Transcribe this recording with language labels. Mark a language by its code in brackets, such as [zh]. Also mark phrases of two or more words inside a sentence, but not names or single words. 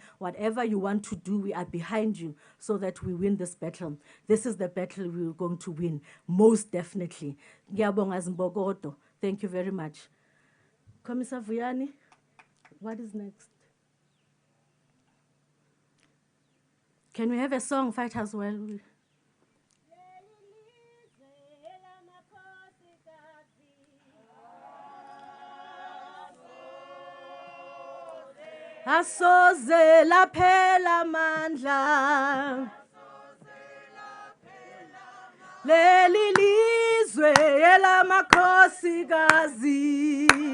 [en] Whatever you want to do, we are behind you so that we win this battle. This is the battle we're going to win, most definitely. [zu] Ngiyabonga Zimbogodo. [en] Thank you very much. Commissar Vuyani, what is next? Can we have a song, fighters? Well, [zu] asoze laphela mandla leli lizwe elamakhosikazi